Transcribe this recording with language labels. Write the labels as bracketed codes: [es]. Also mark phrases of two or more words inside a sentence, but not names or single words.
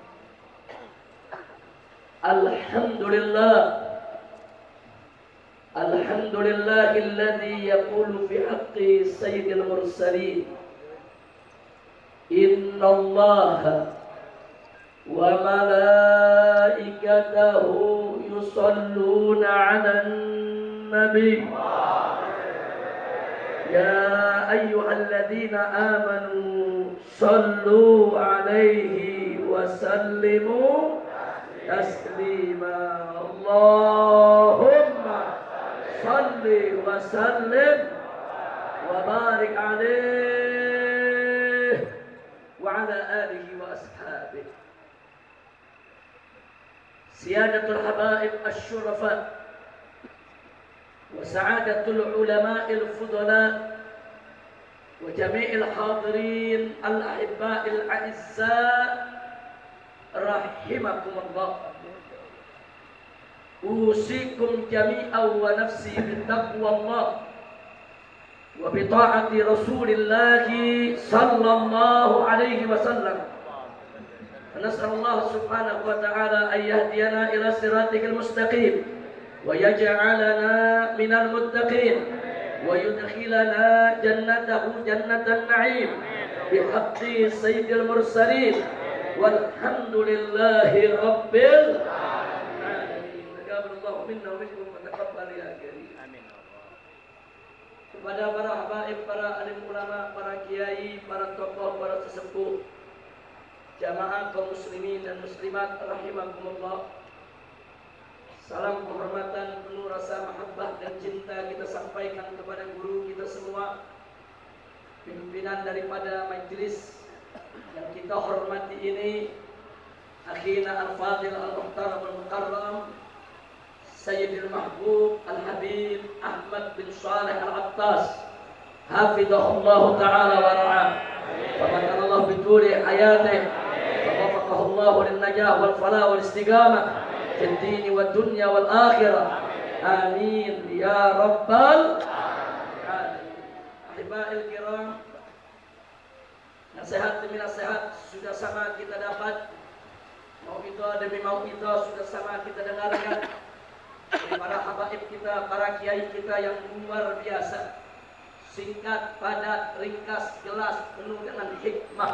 [ar] الحمد لله، الحمد لله الذي يقول في حق سيد المرسلين, إن الله وملائكته يصلون على النبي يا أيها الذين آمنوا صلوا عليه وسلموا تسليما. اللهم صل وسلم وبارك عليه وعلى آله وأصحابه. سيادة الحبائب الشرفاء وسعادة العلماء الفضلاء وجميع الحاضرين الأحباء الأعزاء رحمكم الله. أوصيكم جميعا ونفسي بتقوى الله وبطاعة رسول الله صلى الله عليه وسلم. نسأل الله سبحانه وتعالى أن يهدينا إلى صراطك المستقيم ويجعلنا من المتقين ويدخلنا جنته جنة النعيم بحق سيد المرسلين والحمد لله رب العالمين. تقبل الله منا ومنكم وتقبل يا كريم. آمين. [id] Kepada para habaib, para alim ulama, para kiai, para tokoh, para sesepuh, jamaah kaum muslimin dan muslimat rahimakumullah, salam penghormatan penuh rasa mahabbah dan cinta kita sampaikan kepada guru kita semua, pimpinan daripada majelis yang kita hormati ini, [ar] أخينا الفاضل المحترم المكرم سيد المحبوب الحبيب أحمد بن صالح العطاس، حفظه الله تعالى ورعاه ومكنه الله بطول حياته الله للنجاح والفلاح والاستقامة في الدين والدنيا والآخرة. آمين يا رب العالمين. أحبائي الكرام, [id] nasihat demi nasihat sudah sama kita dapat, mau itu demi mau itu sudah sama kita dengarkan dari para habaib kita, para kiai kita yang luar biasa, singkat, padat, ringkas, jelas, penuh dengan hikmah.